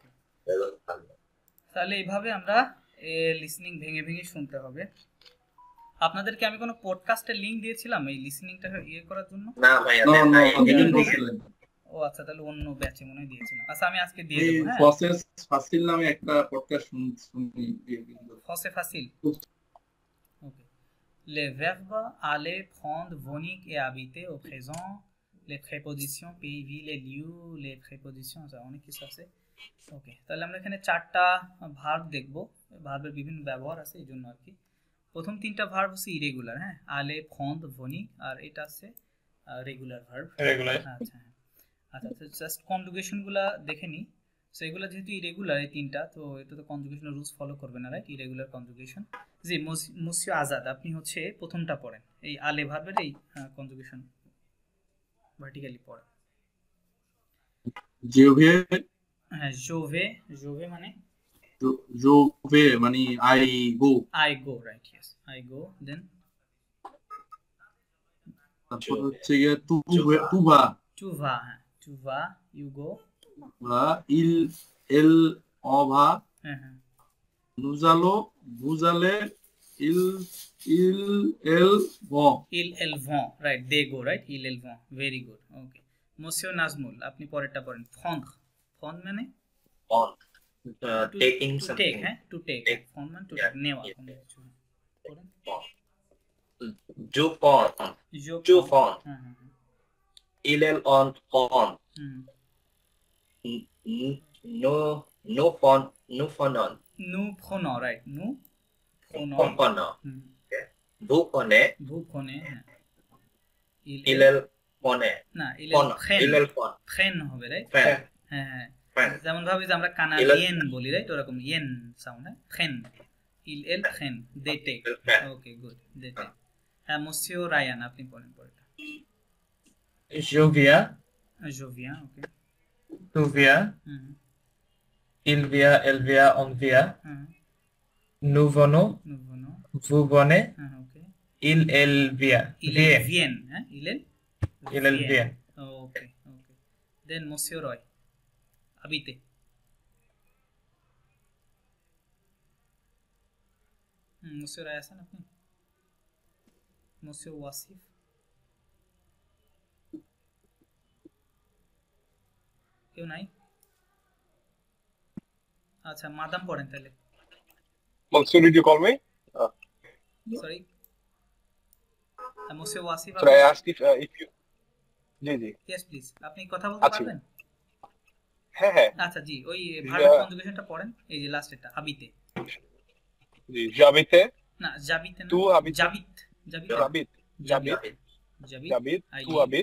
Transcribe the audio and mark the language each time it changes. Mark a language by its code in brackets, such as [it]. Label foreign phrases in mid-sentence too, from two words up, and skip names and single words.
[bn] তাহলে এইভাবে আমরা লিসনিং ভেঙে ভেঙে শুনতে হবে। আপনাদেরকে আমি কোনো [en] podcast link [bn] দিয়েছিলাম এই লিসেনিংটা ইয়ে করার জন্য? না ভাইয়া নো দেন নো নাই। দিবেন বলছিলেন। ও আচ্ছা, তাহলে অন্য ব্যাচে মনে হয় দিয়েছিলাম। আচ্ছা আমি আজকে দিয়ে এই দেবো। হ্যাঁ, প্রসেস ফাসিল নামে একটা পডকাস্ট শুনি কিন্তু ফসে ফাসিল। ওকে। [fr] Les verbes aller, prendre, venir et habiter au présent, les prépositions pays, ville et lieu, les prépositions, ça [bn] অনেক কিছু আছে। ওকে, তাহলে আমরা এখানে 4টা ভার্ব দেখব। ভার্বের বিভিন্ন ব্যবহার আছে এই জন্য আর কি। প্রথম 3টা ভার্ব হচ্ছে ইরেগুলার, হ্যাঁ, আলে, prendre, venir, আর এটা আছে [en] regular verb. [bn] রেগুলার। আচ্ছা আচ্ছা, [en] just conjugation [bn] গুলা দেখে নি। সো এগুলো যেহেতু ইরেগুলার এই 3টা, তো এটা তো কনজুগেশনের [en] rules follow [bn] করবে না, রাইট? [en] irregular conjugation. [bn] জি মুসিও আজাদ, আপনি হচ্ছে প্রথমটা পড়েন, এই আলে ভার্বের এই [en] conjugation vertically [bn] পড়েন। [fr] je vais [bn] হ্যাঁ, [fr] je vais, je vais [bn] মানে [fr] je vais [bn] মানে [en] I go, right, yes, I go. then [bn] তারপর হচ্ছে গিয়ে [fr] tu vas, [bn] হ্যাঁ, [fr] tu vas, [en] you go। [fr] il elle on va, [bn] হ্যাঁ হ্যাঁ, [fr] nous allons vous allez, il il elle vont, ils elles vont, [en] right, they go, right, [fr] ils elles vont, [en] very good, okay। [bn] monsieur নাজমুল, আপনি পরেরটা পড়েন, prendre মানে [en] on taking to something take, হ্যাঁ, to take, prendre মানে to take, [bn] নেওয়া কোনো কিছু। পড়েন [fr] je prends [bn] হ্যাঁ হ্যাঁ, [fr] il on হুম, no phone on nous prenons, right, nous prenons, হুম, vous prenez vous prenez, হ্যাঁ, il prenez [bn] না, il [fr] prend [bn] prennent হবে, রাইট? [fr] prend [bn] হ্যাঁ হ্যাঁ, [fr] prend [bn] যেমন ভাবি যে আমরা কানাডিয়ান বলি, রাইট, ওরকম ইয়েন সাউন্ড, হ্যাঁ, [fr] prennent, il elle prennent, [en] they take, okay good, they take। [bn] হ্যাঁ, monsieur রায়ান, আপনি পড়েন পরেরটা। [fr] Je viens, je viens, ওকে, tu viens, হুম il vient, elle vient, on vient, হুম, nous venons, nous venons, vous venez, [bn] হ্যাঁ, ওকে, [fr] il, elle vient, il vient, viennent, হ্যাঁ, il elle vient, [bn] ওকে ওকে। দেন monsieur রয়, habiter, monsieur রয় আছেন আপনি? monsieur ওয়াসিফ, কেউ নাই? আচ্ছা, মাদাম পড়েন তাহলে। [en] Monsieur, did you call me? [bn] সরি, monsieur ওয়াসিফ, [en] Should I ask if you? [bn] জি জি [en] yes please, [bn] আপনি কথা বলতে আছি। পারবেন? হ্যাঁ হ্যাঁ আচ্ছা জি, ওই ভার্বের কনজুগেশনটা পড়েন, এই যে লাস্টেরটা, হাবিতে, জি যাবিতে না জাবিতে না, [fr] tu habites. j'habite, j'habite, j'habite j'habite j'habite, j'habite আই tu habites